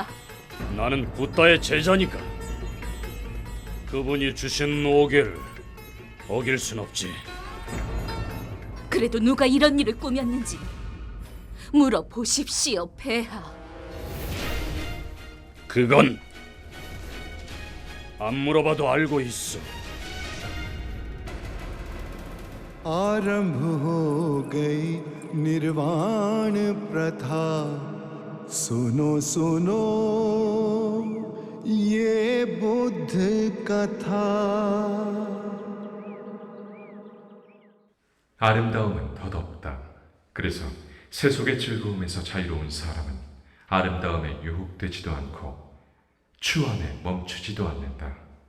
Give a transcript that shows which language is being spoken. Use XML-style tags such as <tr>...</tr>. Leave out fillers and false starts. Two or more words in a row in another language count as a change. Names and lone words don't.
<ko>나는 붓다의 제자니까 그분이 주신 오계를 어길 순 없지. 그래도 누가 이런 일을 꾸몄는지 물어보십시오, 폐하. 그건 안 물어봐도 알고 있어.</ko> <hi>आरंभ हो गई निर्वाण प्रथा सुनो सुनो ये बुद्ध कथा</hi> <ko>아름다움은 덧없다. 그래서 세속의 즐거움에서 자유로운 사람은 아름다움에 유혹되지도 않고 추함에 멈추지도 않는다.</ko>